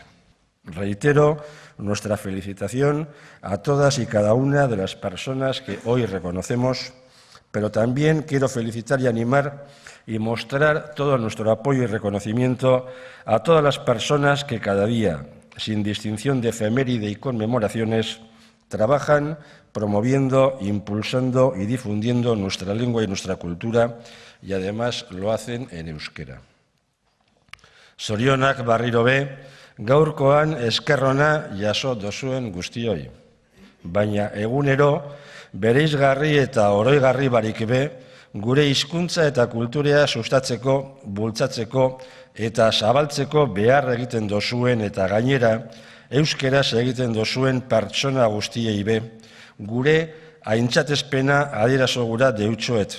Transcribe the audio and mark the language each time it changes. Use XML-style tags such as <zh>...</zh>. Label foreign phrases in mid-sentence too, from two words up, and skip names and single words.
<es>Reitero nuestra felicitación a todas y cada una de las personas que hoy reconocemos, pero también quiero felicitar y animar y mostrar todo nuestro apoyo y reconocimiento a todas las personas que cada día, sin distinción de efeméride y conmemoraciones, trabajan promoviendo, impulsando y difundiendo nuestra lengua y nuestra cultura, y además lo hacen en euskera.</es> <eu>Zorionak berriro be, gaurkoan esker ona jaso duzuen guztioi. Baina egunero, bereizgarri eta oroigarri barik be, gure hizkuntza eta kulturea sustatzeko, bultzatzeko eta zabaltzeko behar egiten dozuen eta gainera, euskeraz egiten dozuen pertsona guztiei be, gure aintzatespena adierazo gura deutsoet.</eu>